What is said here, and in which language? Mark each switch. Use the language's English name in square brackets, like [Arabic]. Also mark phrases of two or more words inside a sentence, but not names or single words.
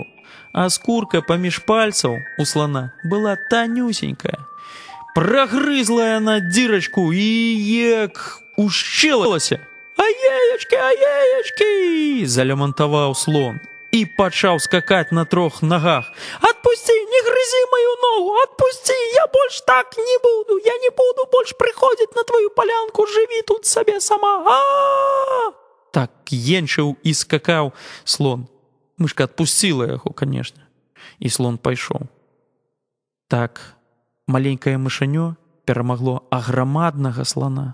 [Belarusian] А скурка паміж пальцаў у слана была танюсенькая. Прагрызла яна дзірачку і як ушчэлалася. «Аеечкі, аеечкі!» – залямантаваў слон і пачаў скакаць на 3 нагах. [Russian] «Отпусти, не грызі мою ногу! [Belarusian] Отпусти! Я больш так не буду! Я не буду больш прыходзіць на твою палянку! Жыві тут сабе сама! А-а-а!» Так енчыў і скакаў слон. Мышка адпусціла яго, канешне, і слон пайшоў. Так маленькае мышанё перамагло аграмаднага слана.